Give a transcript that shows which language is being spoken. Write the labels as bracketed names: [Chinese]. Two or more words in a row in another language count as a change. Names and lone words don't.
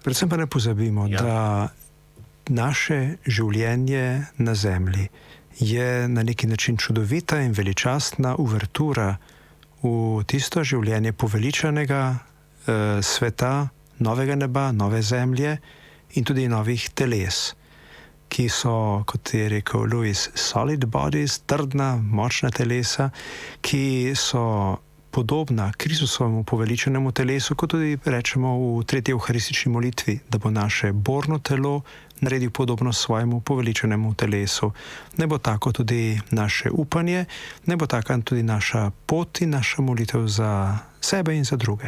[Slovenian] Predvsem pa ne pozabimo, da naše življenje na zemlji je na neki način čudovita in veličastna uvertura v tisto življenje poveličanega sveta, novega neba, nove zemlje in tudi novih teles, ki so, kot je rekel Lewis, [English] solid bodies, [Slovenian] trdna, močna telesa, ki so podobna Kristusovemu poveličenemu telesu, kot tudi rečemo v tretji evharistični molitvi, da bo naše borno telo naredil podobno svojemu poveličenemu telesu. Ne bo tako tudi naše upanje, ne bo taka tudi naša pot in naša molitev za sebe in za druge.